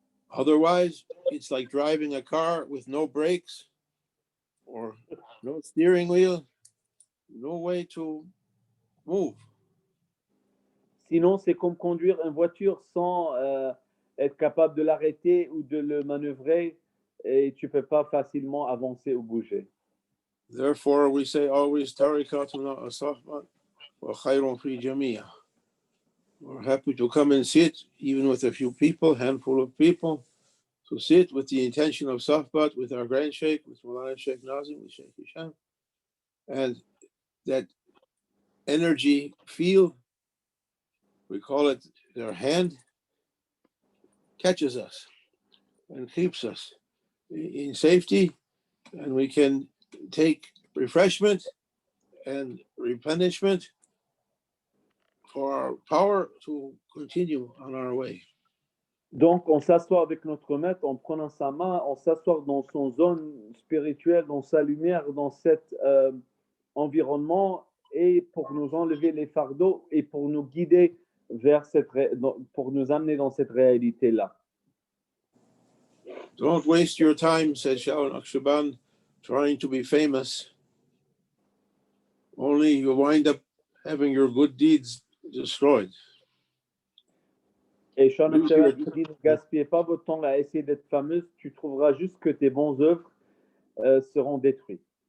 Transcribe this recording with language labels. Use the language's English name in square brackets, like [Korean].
[English] Otherwise, it's like driving a car with no brakes or no steering wheel, no way to move. [French] Sinon, c'est comme conduire une voiture sans être capable de l'arrêter ou de le manœuvrer et tu ne peux pas facilement avancer ou bouger. [English] Therefore, we say always, [Arabic] tarikatuna asahbat wa khayrun fi jamia. [English] We're happy to come and sit, even with a few people, handful of people, to sit with the intention of Sahbat, with our Grand Sheikh, with Mulana Sheikh Nazim, with Sheikh Hisham. And that energy field, we call it their hand, catches us and keeps us in safety, and we can take refreshment and replenishment for our power to continue on our way. [French] Donc, on s'assoit avec notre maître en prenant sa main, on s'assoit dans son zone spirituelle, dans sa lumière, dans cet environnement, et pour nous enlever les fardeaux et pour nous guider vers pour nous amener dans cette réalité-là. [English] Don't waste your time, said Shaul Akshaban, trying to be famous. Only you wind up having your good deeds destroyed. [French] Et Shaul Akshaban dit, ne gaspillez pas votre temps à essayer d'être fameuse, tu trouveras juste que tes bonnes œuvres seront détruites.